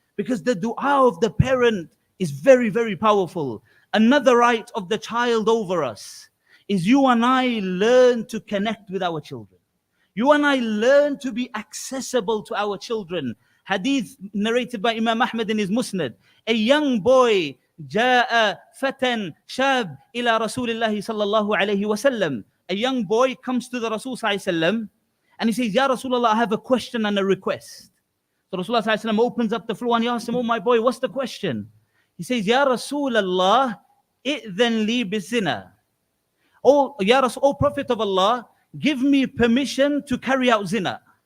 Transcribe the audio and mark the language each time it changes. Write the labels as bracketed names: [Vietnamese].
[English] Because the dua of the parent is very, very powerful. Another right of the child over us is you and I learn to connect with our children. You and I learn to be accessible to our children. Hadith narrated by Imam Ahmad in his Musnad. A young boy, [Arabic] جاء فتى شاب إلى رسول الله صلى الله عليه وسلم. [English] A young boy comes to the Rasul [Arabic] صلى الله عليه وسلم [English] and he says, Ya Rasulullah, I have a question and a request. So Rasulullah sallallahu alaihi wasallam opens up the floor and he asks him, oh my boy, what's the question? He says, Ya Rasulallah, [Arabic] i'dhan li bizina. [English] Oh, Ya Rasul, oh Prophet of Allah, give me permission to carry out zina.